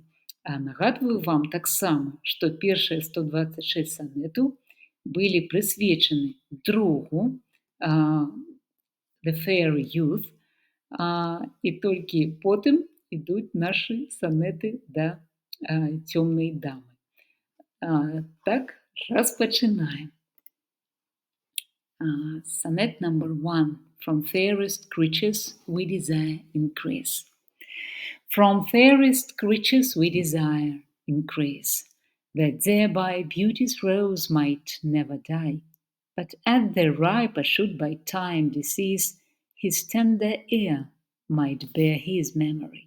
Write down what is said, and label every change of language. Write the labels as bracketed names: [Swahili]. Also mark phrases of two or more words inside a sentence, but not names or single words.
[Belarusian] Нагадваю вам таксама, што першыя 126 санетаў былі прысвечаны другу The Fair Youth, і толькі потым ідуць нашы санеты да цёмнай дамы. Так, распачынаем. [English] Sonnet number 1. From fairest creatures we desire increase. From fairest creatures we desire increase, that thereby beauty's rose might never die, but at the riper should by time decease, his tender ear might bear his memory.